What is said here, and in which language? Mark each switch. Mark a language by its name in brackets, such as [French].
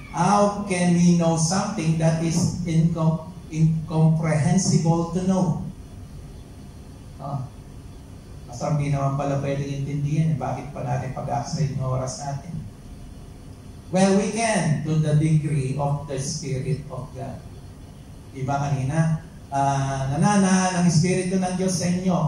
[English] How can we know something that is incomprehensible to know? [Filipino] Masarap di naman pala pwedeng intindihan. Bakit pa natin pag-aksay ng oras natin? [English] Well, we can to the degree of the Spirit of God. [Filipino] Diba kanina? Nananahan ang Espiritu ng Diyos sa inyo.